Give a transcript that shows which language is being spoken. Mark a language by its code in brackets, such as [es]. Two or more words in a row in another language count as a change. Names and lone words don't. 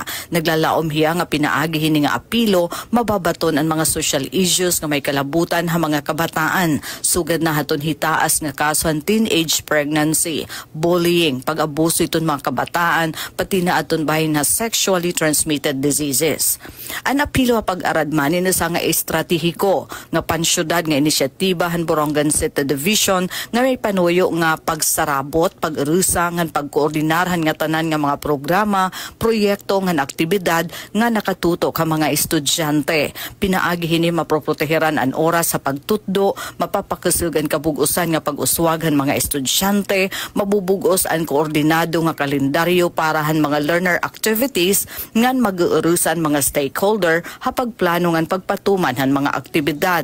[war] Naglalaom hiya nga pinaagi hini nga apilo, mababaton ang mga [en] social issues [war] nga may kalabutan ha mga kabataan. Sugad na haton hitaas nga kaso han [en] teenage pregnancy, [war] bullying, pag-abuso iton mga kabataan, pati na aton bahin ha [en] sexually transmitted diseases. [war] Ang apilo ha pag-aradman ni sa nga estratehiko nga pansyudad nga inisyatiba han Borongan City Division nga may panuyo nga pagsarabot, pag-arusa ngan pagkoordinarhan nga tanan nga mga programa, proyekto ngan aktibidad nga nakatutok ka mga estudyante. Pinaagi hini maproproteheran an oras sa pagtutdo, mapapakasilgan kabugusan nga pag-uswagan mga estudyante, mabubugos ang koordinado nga kalendaryo para han mga [en] learner activities [war] ngan mag-uurusan mga stakeholder ha pagplano ngan pagpatuman han mga aktibidad.